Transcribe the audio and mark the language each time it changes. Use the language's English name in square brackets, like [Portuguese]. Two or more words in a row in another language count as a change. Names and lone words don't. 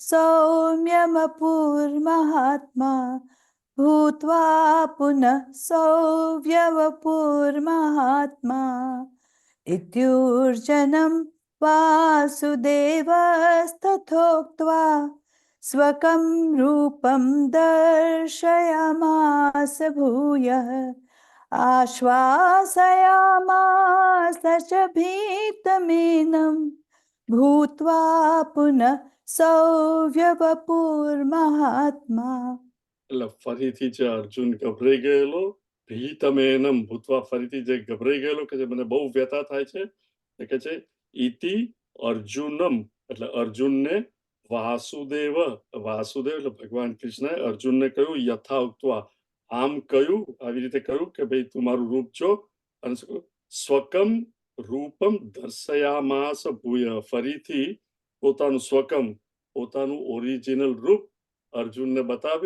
[Sanskrit] सौम्यवपुर्महात्मा इत्युर्जनं वासुदेवस्तथोक्त्वा स्वकं रूपं दर्शयामास भूयः आश्वासयामास च भीतमेनं भूत्वा पुनः सौम्यवपुर्महात्मा. [Gujarati] એટલે ફરીથી જે અર્જુન ગભરાઈ ગયેલો, [Sanskrit] भीतमेनं भूत्वा, [Gujarati] ફરીથી જે ગભરાઈ ગયેલો કે જે મને બહુ વ્યથા થાય છે, એ કે છે [Sanskrit] इति अर्जुनम्, [Gujarati] એટલે અર્જુનને વાસુદેવ, વાસુદેવ એટલે ભગવાન કૃષ્ણએ અર્જુનને કહ્યું યથાઉક્ત્વા, આમ કહ્યું, આવી રીતે કહ્યું કે ભાઈ તું મારું રૂપ જો, અને [Sanskrit] स्वकं रूपं दर्शयामास भूयः, [Gujarati] ફરીથી પોતાનું સ્વકમ, પોતાનું ઓરિજિનલ રૂપ અર્જુનને બતાવ્યું.